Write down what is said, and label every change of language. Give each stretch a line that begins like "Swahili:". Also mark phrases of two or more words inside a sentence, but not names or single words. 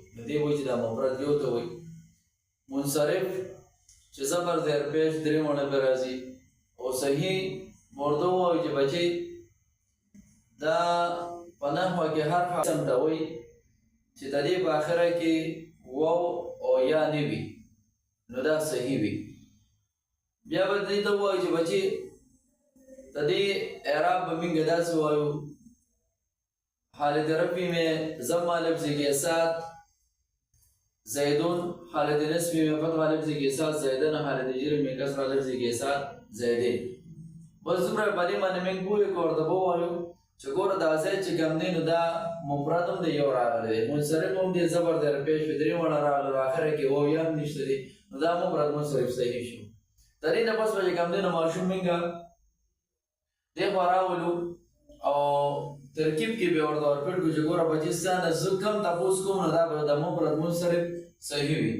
Pashto: نو دی وایي چې دا مفرد یو ته وایي. منصرف چې زبر زیر پیش درې مڼه پرې راځي او صحیح ورته ووایو چې بچې دا په نحوه کې هر قسم ته وایي چې د دې په آخره کې واو او یا نه وي نو دا صحیح وي. بیا به دې ته ووایو چې بچې د دې اعراب به موږ داسې وایو
Urdu: حالت رفعی میں ضم لفظی کے ساتھ زیدون، حالت نصبی میں فتح لفظی کے ساتھ زیدن، حالت جر میں کسر لفظی کے ساتھ زیدن.
Pashto: بس دومره باندې باندې موږ پوهې کړو ورته به ووایو چې ګوره دا زید چې کوم دی نو دا مفرد هم دی یو راغلی دی، منصرف هم دی زبر دی پیش وي درې مڼه راغلی او آخره کې واو یا هم نشته دی نو دا مفرد منصرف صحیح شو. د دې نه پس به چې کوم دی نو ماشوم موږ دې خوا راولو او ترکیب کې به ورته ورکړ کړو چې ګوره بچې ستا نه زه کم تپوس کوم نو دا به د مفرد منصرف صحیح وي.